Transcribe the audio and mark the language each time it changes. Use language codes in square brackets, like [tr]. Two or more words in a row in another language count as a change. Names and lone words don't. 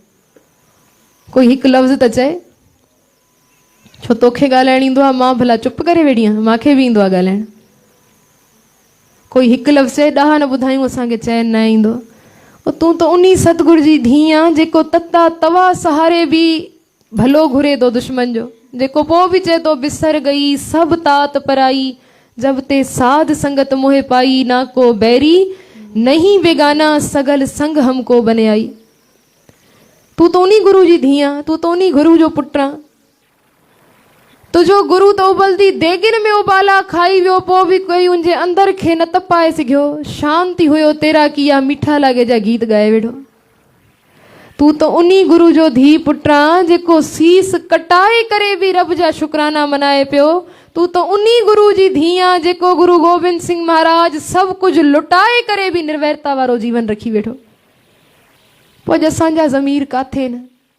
[sd] कोई हिकु लफ़्ज़ त चए, छो तोखे ॻाल्हाइणु ईंदो आहे, मां भला चुप करे वेठी आहियां, मूंखे बि ईंदो आहे ॻाल्हाइणु। कोई हिकु लफ़्ज़ चए, ॾह न ॿुधायूं असांखे चैन न ईंदो। तूं त उन सतगुरु जी धीउ आहे जेको तता तवा सहारे बि भलो घुरे थो दुश्मन जो, जेको पोइ बि चए थो [pa] ਬਿਸਰ ਗਈ ਸਭੁ ਤਾਤ ਪਰਾਈ, ਜਬ ਤੇ ਸਾਧ ਸੰਗਤ ਮੋਹੇ ਪਾਈ, ਨਾ ਕੋ ਬੈਰੀ ਨਹੀਂ ਬੇਗਾਨਾ ਸਗਲ ਸੰਗ ਹਮਕੋ ਬਨੇ ਆਈ। [sd] तूं त उन गुरु जी धीउ आहे, तूं त उन गुरु जो पुटु आहे। तुंहिंजो गुरु त उबलदी देगिन में उबाला खाई वियो, पोइ बि कोई उनजे अंदर खे न तपाए सघियो। शांति हुयो [pa] ਤੇਰਾ ਕਿਆ ਮੀਠਾ ਲਾਗੇ [sd] जा गीत ॻाए वेठो। तूं त उन गुरु जो धीउ पुटु आहे जेको सीस कटाए करे बि रब जा शुकराना मनाए पियो। तूं त उन गुरु जी धीउ आहे जेको गुरु गोबिंद सिंह महाराज सभु कुझु लुटाए करे बि निर्वैरता वारो जीवन रखी वेठो। पोइ अॼु असांजा ज़मीर काथे न।